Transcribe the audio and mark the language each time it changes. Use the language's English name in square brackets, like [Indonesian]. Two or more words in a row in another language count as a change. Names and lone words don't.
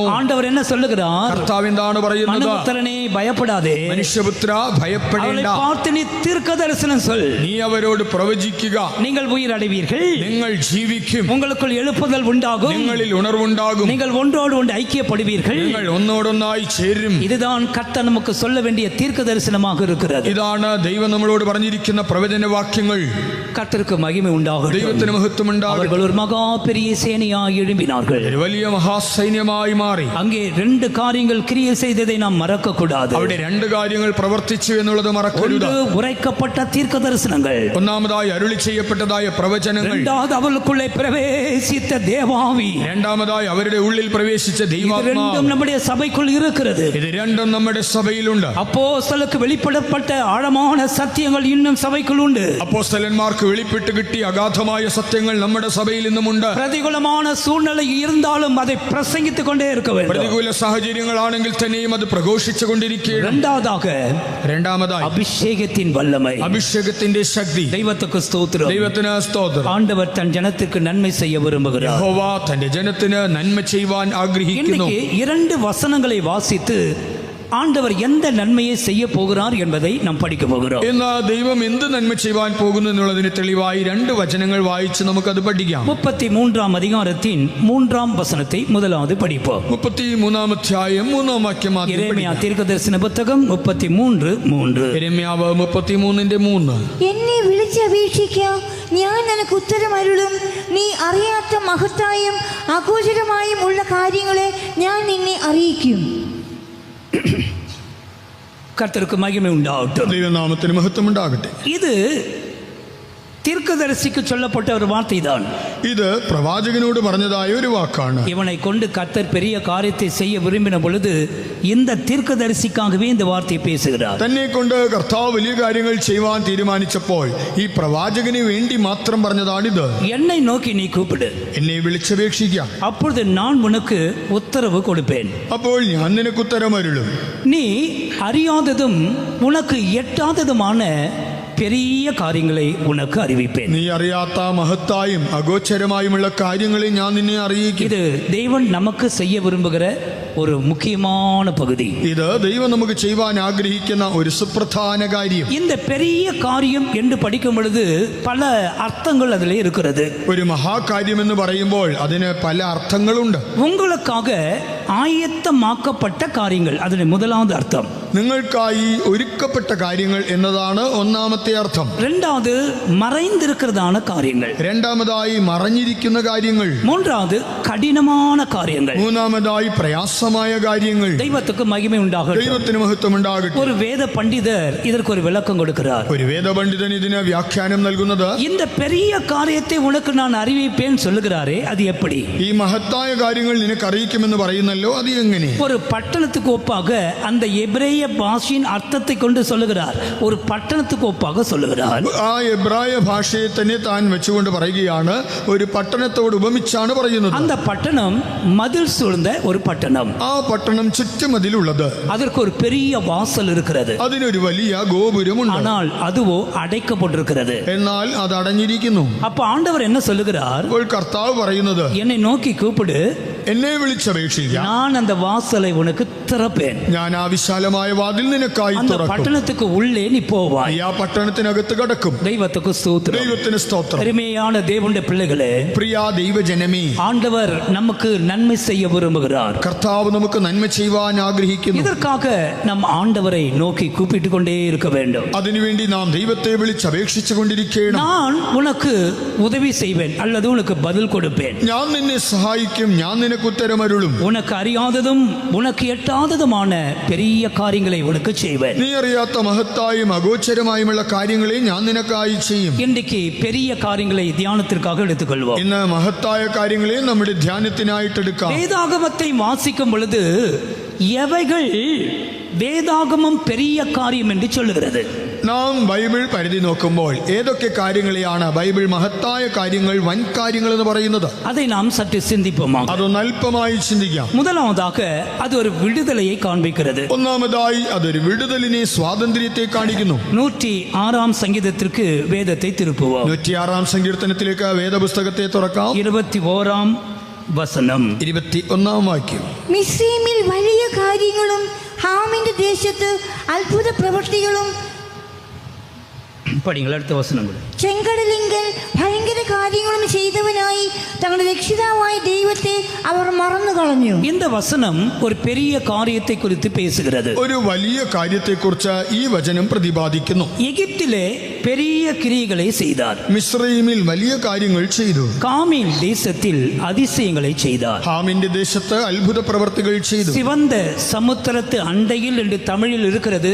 [Tamil] ஆண்டவர் என்ன சொல்லுகிறார்? [Malayalam] കർത്താവ് എന്താണ് പറയുന്നത്? [Tamil] மனுபுத்திரனே, பயப்படாதே. [Malayalam] മനുഷ്യപുത്ര, [Tamil] அவளை [Malayalam] ഭയപ്പെടേണ്ട. [Tamil] பார்த்து நீ தீர்க்க தரிசனம் சொல். [Malayalam] നീ അവരോട് പ്രവചിക്കുക. [Tamil] நீங்கள் உயிர் அடைவீர்கள். [Malayalam] നിങ്ങൾ ജീവിക്കും. [Tamil] உங்களுக்குள் எழுப்புதல் உண்டாகும். [Malayalam] നിങ്ങളിൽ ഉണർവുണ്ടാകും. [Tamil] நீங்கள் ஒன்றோடு ஒன்று ஐக்கியப்படுவீர்கள். [Malayalam] നിങ്ങൾ ഒന്നോടൊന്ന് ഒന്നായി ചേരും. [Tamil] இதுதான் கர்த்தர் நமக்கு சொல்ல வேண்டிய தீர்க்க தரிசனமாக இருக்கிறது. [Malayalam] ഇതാണ് ദൈവം നമ്മളോട് പറഞ്ഞിരിക്കുന്ന പ്രവചന വാക്യങ്ങൾ. [Tamil] கர்த்தருக்கு மகிமை உண்டாகட்டும். [Malayalam] ദൈവത്തിന് മഹത്വം ഉണ്ടാകട്ടെ. [Tamil] அவர்கள் ஒரு மகா பெரிய சேனையாய் எழும்பினார்கள். [Malayalam] ഒരു വലിയ മഹാസൈന്യമായി മാറി. [Tamil] அங்கே ரெண்டு காரியங்கள் கிரியை செய்ததை நாம் மறக்க கூடாது. [Malayalam] അവിടെ രണ്ട് കാര്യങ്ങൾ പ്രവർത്തിച്ചു എന്നുള്ളത് മറക്കരുത്. [Tamil] ஒன்று உரைக்கப்பட்ட தீர்க்க தரிசனங்கள், [Malayalam] ഒന്നാമതായി അരുളി ചെയ്യപ്പെട്ടതായ പ്രവചനങ്ങൾ, [Tamil] இரண்டாவது அவர்களுக்குள்ளே பிரவேசித்த தேவாவி, [Malayalam] രണ്ടാമതായി അവരുടെ ഉള്ളിൽ പ്രവേശിച്ച [Tamil] இது [Malayalam] ദൈവാത്മാവ്. [Tamil] ரெண்டும் நம்முடைய சபைக்குள் இருக்கிறது. [Malayalam] ഇത് രണ്ടും നമ്മുടെ സഭയിലുണ്ട്. [Tamil] அப்போஸ்தலருக்கு வெளிப்படப்பட்ட ஆழமான சத்தியங்கள் இன்னும் சபைக்குள் உண்டு. [Malayalam] അപ്പോസ്തലന്മാർക്ക് വെളിപ്പെട്ട് കിട്ടിയ അഗാധമായ സത്യങ്ങൾ നമ്മുടെ സഭയിൽ ഇന്നുമുണ്ട്. [Tamil] பிரதிகூலமான சூழ்நிலை இருந்தாலும் அதை பிரசங்கித்துக் கொண்டே இருக்க வேண்டும். [Malayalam] പ്രതികൂല സാഹചര്യങ്ങളാണെങ്കിൽ തന്നെയും അത് പ്രഘോഷിച്ചുകൊണ്ടിരിക്കുകയാണ്. രണ്ടാമതായി [Tamil] அபிஷேகத்தின் வல்லமை, [Malayalam] അഭിഷേകത്തിന്റെ ശക്തി. [Tamil] தெய்வத்துக்கு ஸ்தோத்திரம். [Malayalam] ദൈവത്തിന് സ്തോത്രം. [Tamil] ஆண்டவர் தன் ஜனத்துக்கு நன்மை செய்ய விரும்புகிறார். [Malayalam] യഹോവ തന്റെ ജനത്തിന് നന്മ ചെയ്യുവാൻ ആഗ്രഹിക്കുന്നു. [Tamil] இன்னைக்கு 2 வசனங்களை வாசித்து ஆண்டவர் எந்த நன்மையை செய்ய போகிறார் என்பதை நாம் படிக்க போகிறோம். [Malayalam] ഇന്ന് ദൈവം എന്ത് നന്മ ചെയ്യുവാൻ പോകുന്നു എന്നുള്ളതിന് തെളിവായി 2 വചനങ്ങൾ വായിച്ച് നമുക്കത് പഠിക്കാം. [Tamil] 33 அதிகாரத்தின் 3 வசனத்தை முதலாவது படிப்போம். [Malayalam] 33 അധ്യായം 3 വാക്യം ആദ്യം യെരേമിയ പഠിക്കാം. [Tamil] தீர்க்கதரிசன புத்தகம் 33:3. [Malayalam] യെരമ്യാവ് 33:3. എന്നെ വിളിച്ചപേക്ഷിക്ക, ഞാൻ നിനക്ക് ഉത്തരമരുളും. നീ അറിയാത്ത മഹത്തായും അഗോചരമായും ഉള്ള കാര്യങ്ങളെ ഞാൻ നിന്നെ അറിയിക്കും. [Tamil] கர்த்தருக்கு மகிமை உண்டாகட்டும். [Malayalam] ദൈവനാമത്തിന് മഹത്വം ഉണ്ടാകട്ടെ. [Tamil] இது தீர்க்கதரிசிக்கு சொல்லப்பட்ட ஒரு வார்த்தை தான். [Malayalam] ഇത് പ്രവാചകനോട് പറഞ്ഞതായ ഒരു വാക്കാണ്. [Tamil] இவனை கொண்டு கர்த்தர் பெரிய காரியத்தை செய்ய விரும்பின பொழுது இந்த தீர்க்கதரிசிக்காகவே இந்த வார்த்தையை பேசுகிறார். [Malayalam] തന്നെ കൊണ്ട് കർത്താവ് വലിയ കാര്യങ്ങൾ ചെയ്യുവാൻ തീരുമാനിച്ചപ്പോൾ ഈ പ്രവാചകന് വേണ്ടി മാത്രം പറഞ്ഞതാണിത്. [Tamil] என்னை நோக்கி நீ கூப்பிடு, [Malayalam] എന്നെ വിളിച്ചപേക്ഷിക്കാം, [Tamil] அப்பொழுது நான் உனக்கு உத்தரவு கொடுப்பேன். [Malayalam] അപ്പോൾ ഞാൻ നിനക്ക് ഉത്തരമരുളും. [Tamil] நீ அறியாததும் உனக்கு எட்டாததுமான பெரிய காரியங்களை உனக்கு அறிவிப்பேன். [Malayalam] നീ അറിയാത്ത മഹത്തായും അഗോചരമായുമുള്ള കാര്യങ്ങളെ ഞാൻ നിന്നെ അറിയിക്കും. [Tamil] இது தேவன் நமக்கு செய்ய விரும்புகிற ஒரு முக்கியமான பகுதி. [Malayalam] ഇത് ദൈവം നമുക്ക് ചെയ്യുവാൻ ആഗ്രഹിക്കുന്ന ഒരു സുപ്രധാന കാര്യം. [Tamil] இந்த பெரிய காரியம் என்று படிக்கும் பொழுது பல அர்த்தங்கள் அதில் இருக்கிறது. [Malayalam] ഒരു മഹാകാര്യം എന്ന് പറയുമ്പോൾ അതിന് പല അർത്ഥങ്ങളുണ്ട്. [Tamil] உங்களுக்காக ஆயத்தமாக்கப்பட்ட காரியங்கள், അതിന് முதலாவது அர்த்தம். [Malayalam] നിങ്ങൾക്കായി ഒരുക്കപ്പെട്ട കാര്യങ്ങൾ എന്നതാണ് ഒന്നാമത്തെ അർത്ഥം. [Tamil] இரண்டாவது மறைந்திருக்கிறதான காரியங்கள். [Malayalam] രണ്ടാമതായി മറഞ്ഞിരിക്കുന്ന കാര്യങ്ങൾ. [Tamil] மூன்றாவது கடினமான காரியங்கள். [Malayalam] മൂന്നാമതായി പ്രയാസമായ കാര്യങ്ങൾ. [Tamil] தெய்வத்துக்கு மகிமை உண்டாகட்டும். [Malayalam] ദൈവത്തിന് മഹത്വം ഉണ്ടാകട്ടെ. [Tamil] ஒரு வேத பண்டிதர் இதற்கு ஒரு விளக்கம் கொடுக்கிறார். [Malayalam] ഒരു വേദപണ്ഡിതൻ ഇതിന് വ്യാഖ്യാനം നൽകുന്നത്, [Tamil] இந்த பெரிய காரியத்தை உனக்கு நான் அறிவிப்பேன் சொல்லுகிறாரே, அது எப்படி? [Malayalam] ഈ മഹത്തായ കാര്യങ്ങൾ നിനക്ക് അറിയിക്കുമെന്ന് പറയുന്നല്ലോ, അത് എങ്ങനെ? [Tamil] ஒரு பட்டணத்துக்கு ஒப்பாக அந்த எபிரேய பாஷையின் அர்த்தத்தை கொண்டு சொல்லுகிறார். ஒரு பட்டணத்துக்கு ஒப்பாக சொல்லுகிறார். [Malayalam] ആ എബ്രായ ഭാഷയെ തന്നെ താൻ വെച്ചുകൊണ്ട് പറയുകയാണ്, ഒരു പട്ടണത്തോട് ഉപമിച്ചാണ് പറയുന്നത്. [Tamil] அந்த பட்டணம் மதில் சூழ்ந்த ஒரு பட்டணம். [Malayalam] ആ പട്ടണം ചുറ്റുമതിലുള്ളത്. [Tamil] அதற்கு ஒரு பெரிய வாசல் இருக்கிறது. [Malayalam] അതിനൊരു വലിയ ഗോപുരമുണ്ട്. [Tamil] ஆனால் அதுவோ அடைக்கப்பட்டிருக்கிறது. [Malayalam] എന്നാൽ അത് അടഞ്ഞിരിക്കുന്നു. [Tamil] அப்ப ஆண்டவர் என்ன சொல்லுகிறார்? [Malayalam] അപ്പോൾ കർത്താവ് പറയുന്നത്, [Tamil] என்னை நோக்கி கூப்பிடு, [Malayalam] എന്നെ വിളിച്ചപേക്ഷിക്കാം, [Tamil] நான் அந்த வாசலை உனக்கு திறப்பேன். [Malayalam] ഞാൻ ആ വിശാലമായ വാതിൽ നിനക്കായി [Tamil] அந்த [Malayalam] തുറക്കും. [Tamil] பட்டணத்துக்கு உள்ளே நீ போவாய். [Malayalam] നീ ആ പട്ടണത്തിനകത്ത് കടക്കും. [Tamil] தெய்வத்துக்கு ஸ்தோத்திரம். [Malayalam] ദൈവത്തിന് സ്തോത്രം. [Tamil] அருமையான தேவனுடைய பிள்ளைகளே, [Malayalam] പ്രിയ ദൈവജനമേ, [Tamil] ஆண்டவர் நமக்கு நன்மை செய்ய விரும்புகிறார். [Malayalam] കർത്താവ് നമുക്ക് നന്മ ചെയ്യുവാൻ ആഗ്രഹിക്കുന്നു. [Tamil] இதற்காக நம் ஆண்டவரை நோக்கி கூப்பிட்டு கொண்டே இருக்க வேண்டும். [Malayalam] അതിനുവേണ്ടി നാം ദൈവത്തെ വിളിച്ചപേക്ഷിച്ചു കൊണ്ടിരിക്കണം. [Tamil] நான் உனக்கு உதவி செய்வேன் அல்லது உனக்கு பதில் கொடுப்பேன். [Malayalam] ഞാൻ നിന്നെ സഹായിക്കും, ഞാൻ നിനക്ക് ഉത്തരമരുളും. [Tamil] உனக்கு அறியாததும் உனக்கு எட்டாததுமான பெரிய காரியங்களை உனக்கு செய்வேன். [Malayalam] നീ അറിയാത്ത മഹത്തായും അഗോചരമായുമുള്ള കാര്യങ്ങളെ ഞാൻ നിനക്കായി ചെയ്യും. [Tamil] இன்றைக்கு பெரிய காரியங்களை தியானத்திற்காக எடுத்துக்கொள்வோம். [Malayalam] ഇന്ന് മഹത്തായ കാര്യങ്ങളെ നമ്മുടെ ധ്യാനത്തിനായിട്ട് എടുക്കാം. [Tamil] வேதாகமத்தை வாசிக்கும் பொழுது எவைகள் வேதாகமம் பெரிய காரியம் என்று சொல்லுகிறது? [Malayalam] നാം ബൈബിൾ പരിധി നോക്കുമ്പോൾ ഏതൊക്കെ കാര്യങ്ങളെയാണ് ബൈബിൾ മഹത്തായ കാര്യങ്ങൾ, വൻ കാര്യങ്ങൾ എന്ന് പറയുന്നത്? [Tamil] அதை நாம் சற்று சிந்திப்போமா? [Malayalam] അതൊന്ന് അല്പമായി ചിന്തിക്കാം. [Tamil] முதலாவதாக அது ஒரு விடுதலையை காண்பிக்கிறது. [Malayalam] ഒന്നാമതായി അതൊരു വിടുതലിനെ, സ്വാതന്ത്ര്യത്തെ കാണിക്കുന്നു. [Tamil] 106 சங்கீதத்திற்கு வேதத்தை திருப்புவோம். [Malayalam] 106 സങ്കീർത്തനത്തിലേക്ക് വേദപുസ്തകത്തെ തുറക്കാം. 21 വസനം. 21 വാക്യം. മിസ്രയീമിൽ വലിയ കാര്യങ്ങളും ഹാമിന്റെ ദേശത്ത് അത്ഭുത പ്രവൃത്തികളും [Tamil] படிங்கள் அடுத்த வசனங்கள். [Malayalam] ചെങ്കടലിങ്കൽ ഭയങ്കര കാര്യങ്ങളും ചെയ്തവനായി തങ്ങളുടെ രക്ഷിതാവായ ദൈവത്തെ അവർ മറന്നു കളഞ്ഞു. [Tamil] இந்த வசனம் ஒரு பெரிய காரியத்தை குறித்து பேசுகிறது. [Malayalam] ഒരു വലിയ കാര്യത്തെക്കുറിച്ച് ഈ വചനം പ്രതിപാദിക്കുന്നു. [Tamil] எகிப்திலே பெரிய கிரியைகளை செய்தார். [Malayalam] മിസ്രയീമിൽ വലിയ കാര്യങ്ങൾ ചെയ്തു. [Tamil] காமின் தேசத்தில் அதிசயங்களை செய்தார். [Malayalam] ഹാമിന്റെ ദേശത്ത് അത്ഭുത പ്രവർത്തികൾ ചെയ്തു. [Tamil] சிவந்த சமுத்திரத்து அண்டையில் என்று தமிழில் இருக்கிறது.